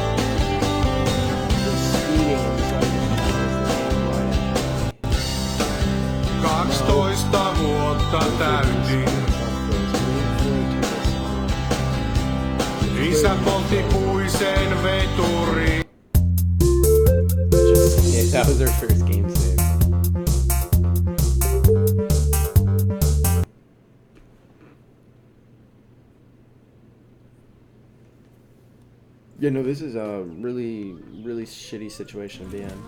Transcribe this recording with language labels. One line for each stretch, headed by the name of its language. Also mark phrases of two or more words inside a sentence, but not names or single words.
English: Just speeding and deciding to play this game right.
Finnish: 12 vuotta täytin. Isä poltti puiseen veturiin.
English: Yeah, that was our first game save. Yeah, no, this is a really, really shitty situation to be in.